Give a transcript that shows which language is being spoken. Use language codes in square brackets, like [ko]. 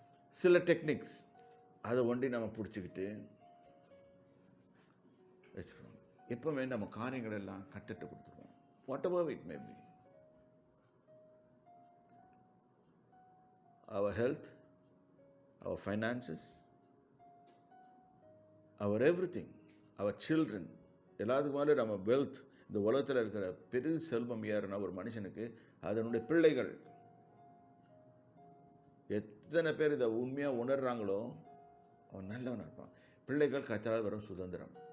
[ta] சில டெக்னிக்ஸ் அதை ஒண்டி நம்ம பிடிச்சிக்கிட்டு வச்சுக்கணும். எப்பவுமே நம்ம காரியங்கள் எல்லாம் கட்டுட்டு கொடுத்துருவோம். [en] Whatever it may be. our health, our finances, our everything, our children, [ta] எல்லாத்துக்கு மேலே நம்ம வெல்த். இந்த உலகத்தில் இருக்கிற பெரிய செல்வம் யாருன்னா ஒரு மனுஷனுக்கு அதனுடைய பிள்ளைகள். எத்தனை பேர் இதை உண்மையாக உணர்றாங்களோ அவன் நல்லவனாக இருப்பான். பிள்ளைகள் கர்த்தரால் வரும் சுதந்திரம்.